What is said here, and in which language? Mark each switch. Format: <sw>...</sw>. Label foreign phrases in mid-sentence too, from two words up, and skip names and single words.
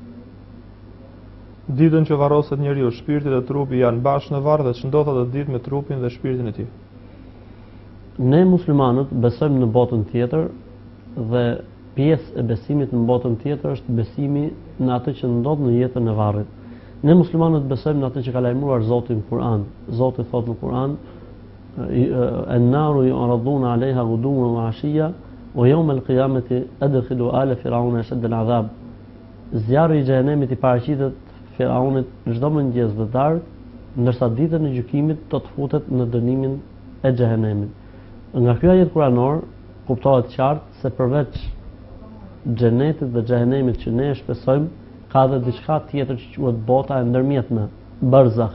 <sq>Ditën që varroset njeriu, shpirti dhe trupi janë bashkë në varr dhe ç'ndodh atë ditë me trupin dhe shpirtin e tij. Ne muslimanët besojmë në botën tjetër dhe pjesë e besimit në botën tjetër është besimi në atë që ndodh në jetën e varrit. Ne muslimanët besojmë në atë që ka lajmëruar Zoti në Kur'an. Zoti thotë në Kur'an:</sq> <ar>"النار يعرضون عليها غدوا وعشيا ويوم القيامة أدخلوا آل فرعون أشد العذاب."</ar> <sq>Zjarri i xhenemit i paraqitet Firaunit çdo mëngjes dhe darkë, ndërsa ditën e gjykimit do të futet në dënimin e xhehenemit. Nga ky ajet kuranor kuptohet qartë se përveç xhenetit dhe xhehenemit që ne e shpresojmë, ka dhe diçka tjetër që quhet bota e ndërmjetme, barzakh.</sq>